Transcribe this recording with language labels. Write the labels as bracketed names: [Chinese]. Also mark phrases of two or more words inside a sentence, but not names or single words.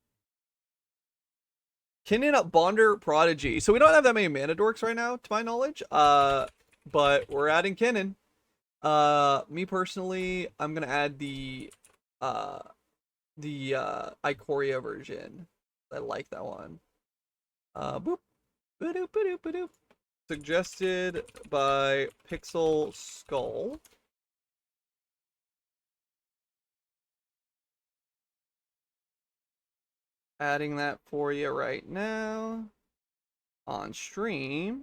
[English] Kinnan Bonder Prodigy. So we don't have that many mana dorks right now, to my knowledge. But we're adding Kinnan. Me personally, I'm gonna add the Ikoria version. I like that one. Boop. Ba-doop, ba-doop, ba-doop. Suggested by Pixel Skull. Adding that for you right now on stream.